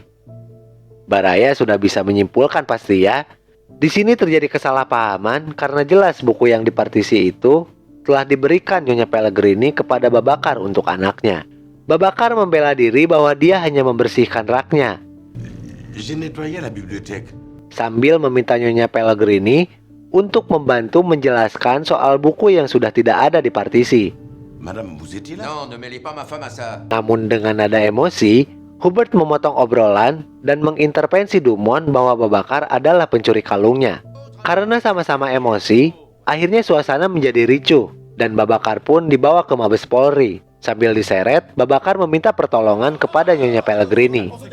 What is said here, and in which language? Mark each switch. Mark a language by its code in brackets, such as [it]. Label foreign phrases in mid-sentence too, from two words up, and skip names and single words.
[id] Baraya sudah bisa menyimpulkan pasti ya. Di sini terjadi kesalahpahaman karena jelas buku yang di partisi itu telah diberikan Nyonya Pellegrini kepada Babakar untuk anaknya. Babakar membela diri bahwa dia hanya membersihkan raknya, [fr] J'ai nettoyé la bibliothèque. [id] sambil meminta Nyonya Pellegrini untuk membantu menjelaskan soal buku yang sudah tidak ada di partisi. [fr] Madame, vous étiez là? Non, ne mêlez pas ma femme à ça. [id] Namun dengan nada emosi, Hubert memotong obrolan dan mengintervensi Dumon bahwa Babakar adalah pencuri kalungnya. Karena sama-sama emosi, akhirnya suasana menjadi ricuh dan Babakar pun dibawa ke Mabes Polri. Sambil diseret, Babakar meminta pertolongan kepada Nyonya Pellegrini.